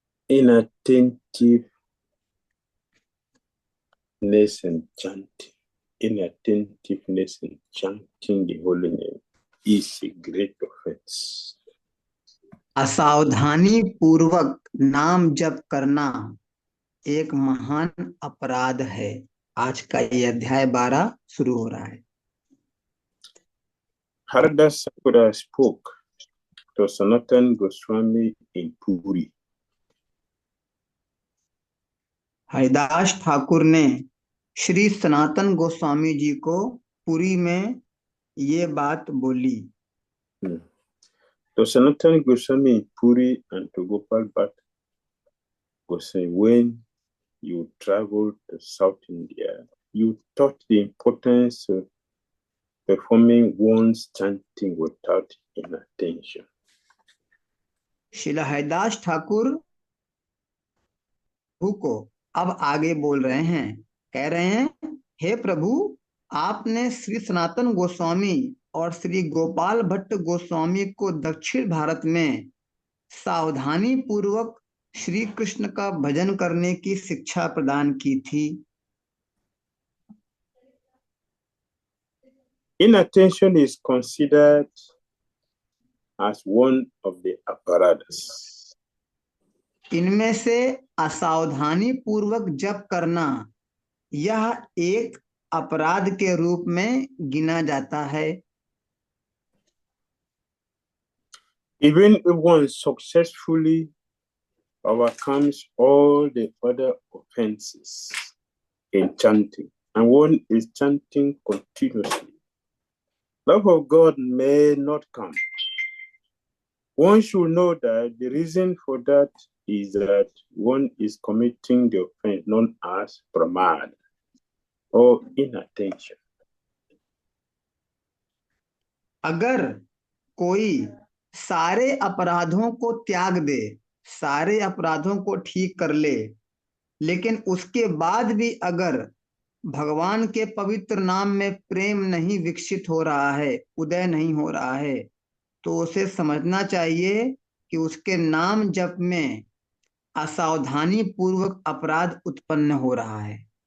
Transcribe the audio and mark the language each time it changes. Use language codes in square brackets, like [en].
[en] Inattentiveness and chanting. Inattentiveness and chanting the holy name is a great offense. [hi] असावधानी पूर्वक नाम जप करना एक महान अपराध है। आज का ये अध्याय 12 शुरू हो रहा है। [en] Haridas Thakur spoke to Sanatan Goswami in Puri. [hi] Haridas Thakur ने श्री सनातन गोस्वामी जी को पुरी में ये बात बोली। [en] To Sanatan Goswami in Puri and to Gopal Bhatt Goswami, when you traveled to South India, you taught the importance of performing one's chanting without inattention. [hi] Srila Haridas Thakur प्रभु को अब आगे बोल रहे हैं, कह रहे हैं, हे प्रभु, आपने श्री सनातन गोस्वामी और श्री गोपाल भट्ट गोस्वामी को दक्षिण भारत में सावधानी पूर्वक श्री कृष्ण का भजन करने की शिक्षा प्रदान की थी। [en] Inattention is considered as one of the apparatus. [hi] इनमें से असावधानी पूर्वक जप करना यह एक अपराध के रूप में गिना जाता है। [en] Even if one successfully overcomes all the other offenses in chanting, and one is chanting continuously, love of God may not come. One should know that the reason for that is that one is committing the offense known as pramad or inattention. [hi] अगर कोई सारे अपराधों को त्याग दे, सारे अपराधों को ठीक कर ले, लेकिन उसके बाद भी अगर भगवान के पवित्र नाम में प्रेम नहीं विकसित हो रहा है, उदय नहीं हो रहा है, तो उसे समझना चाहिए कि उसके नाम जप में असावधानी पूर्वक अपराध उत्पन्न हो रहा है।